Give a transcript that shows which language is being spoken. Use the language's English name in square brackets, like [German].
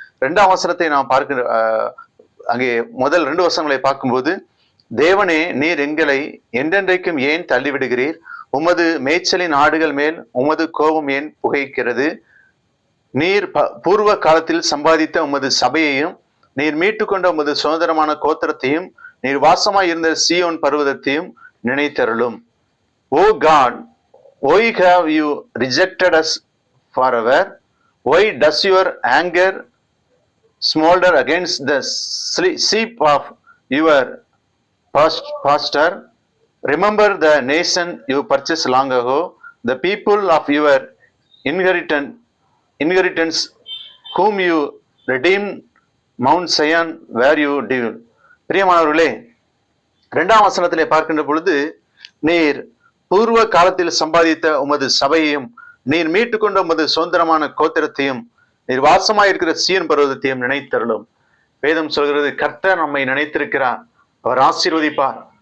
[Tamil] 2ஆம் வசனத்தை நாம் பார்க்க அங்கே முதல் 2 வசனங்களை பார்க்கும்போது, தேவனே, நீர் எங்களை என்றென்றைக்கும் ஏன் தள்ளிவிடுகிறீர்? உமது மேய்ச்சலின் ஆடுகள் மேல் உமது கோபம் ஏன் புகைக்கிறது? நீர் பூர்வ காலத்தில் சம்பாதித்த உமது சபையையும் நீர் மீட்டு கொண்ட உமது சுதந்திரமான கோத்திரத்தையும் நீர் வாசமாய் இருந்த சீயோன் பர்வதத்தையும் நினைத்தருளும். [English] O God, why have you rejected us forever? Why does your anger smolder against the sheep of your pasture? Remember the nation you purchased long ago, the people of your inheritance whom you redeemed, Mount Zion where you dwell. [Tamil] பிரியமானவர்களே, 2ஆம் வசனத்திலே பார்க்கின்ற பொழுது, நீர் பூர்வ காலத்தில் சம்பாதித்த உமது சபையையும் நீர் மீட்டுக்கொண்ட உமது சுதந்திரமான கோத்திரத்தையும் நீர் வாசமாயிருக்கிற சீயோன் பர்வதத்தையும் நினைத்தருளும். வேதம் சொல்கிறது, கர்த்தர் நம்மை நினைத்திருக்கிறார், அவர் ஆசீர்வதிப்பார்.